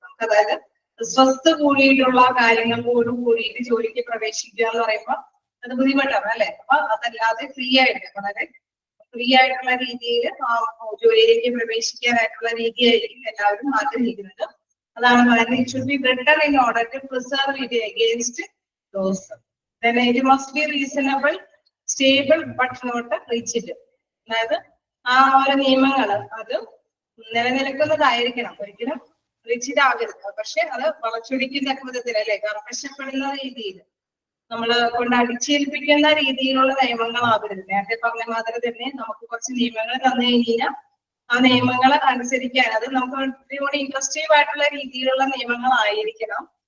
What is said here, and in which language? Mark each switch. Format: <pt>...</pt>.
<ml>നമുക്ക് അതായത് സ്വത്ത് കൂടിയിട്ടുള്ള കാര്യങ്ങളോട് കൂടിയിട്ട് ജോലിക്ക് പ്രവേശിക്കുക എന്ന് പറയുമ്പോൾ അത് ബുദ്ധിമുട്ടാണ് അല്ലെ. അപ്പൊ അതല്ലാതെ ഫ്രീ ആയിട്ട് വളരെ ഫ്രീ ആയിട്ടുള്ള രീതിയിൽ ജോലിയിലേക്ക് പ്രവേശിക്കാനായിട്ടുള്ള രീതിയായിരിക്കും എല്ലാവരും ആഗ്രഹിക്കുന്നത്. അതാണ് പറയുന്നത്</ml> <en>It should be better in order to preserve it against loss. Then it must be reasonable, stable but not rigid.</en> <ml>അതായത് ആ ഓരോ നിയമങ്ങൾ അത് നിലനിൽക്കുന്നതായിരിക്കണം, ഒരിക്കലും റിജിഡ് ആകരുത്. പക്ഷെ അത് വളച്ചൊടിക്കുന്ന വിധത്തിൽ അല്ലെ, കർക്കശപ്പെടുന്ന രീതിയിൽ നമ്മള് കൊണ്ട് അടിച്ചേൽപ്പിക്കുന്ന രീതിയിലുള്ള നിയമങ്ങളാകരുത്. നേരത്തെ പറഞ്ഞ മാതിരി തന്നെ നമുക്ക് കുറച്ച് നിയമങ്ങൾ തന്നു കഴിഞ്ഞാൽ ആ നിയമങ്ങൾ അനുസരിക്കാൻ അത് നമുക്ക് കുറച്ചുകൂടി ഇൻട്രസ്റ്റീവ് ആയിട്ടുള്ള രീതിയിലുള്ള നിയമങ്ങളായിരിക്കണം.</ml>